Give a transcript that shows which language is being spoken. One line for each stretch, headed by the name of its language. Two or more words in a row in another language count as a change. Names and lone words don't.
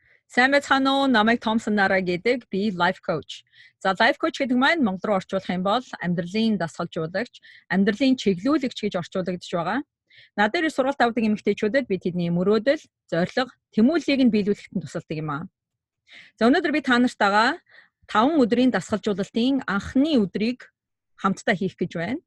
Mongolian: Сайн байцгаана уу? Намайг Томсон Нараа гэдэг. Би
English: life coach.
Mongolian: За
English: life coach
Mongolian: гэдэг маань монгол руу орчуулах юм бол амьдралын дасгалжуулагч, амьдралын чиглүүлэгч гэж орчуулагдж байгаа. Над дээр сургалт авдаг эмэгтэйчүүдэд би тэдний мөрөөдөл, зорилго, тэмүүллийг нь биелүүлэхэд тусалдаг юм аа. За өнөөдөр би та нартайгаа 5 өдрийн дасгалжуулалтын анхны өдрийг хамтдаа хийх гэж байна.